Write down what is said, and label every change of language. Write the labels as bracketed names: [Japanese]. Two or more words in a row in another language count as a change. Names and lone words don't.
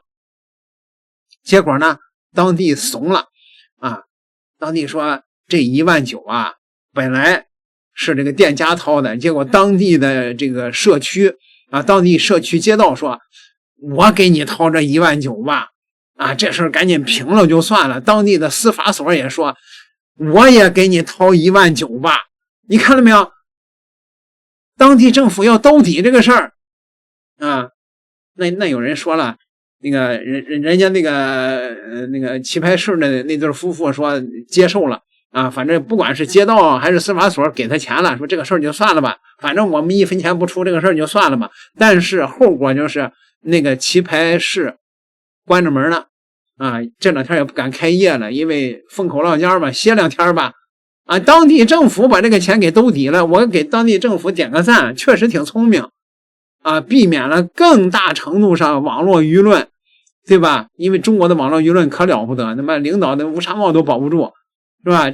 [Chinese] 結果呢，當地慫了當地說這19000本來是這個店家掏的，結果當地的這個社區當地社區街道說，我給你掏這19000吧，這事兒趕緊平了就算了。當地的司法所也說，我也給你掏19000吧。你看到沒有？當地政府要兜底這個事兒那有人說了，那個人家那個棋牌室的那對夫婦說接受了反正不管是街道還是司法所給他錢了，說這個事兒就算了吧，反正我們1分錢不出，這個事兒就算了吧。但是後果就是那個棋牌室關着門了這2天也不敢開業了，因為風口浪尖嘛，歇2天吧。當地政府把這個錢給兜底了，我給當地政府點個讚，確實挺聰明避免了更大程度上網絡輿論，對吧？因為中國的網絡輿論可了不得，那麼領導的烏紗帽都保不住，是吧？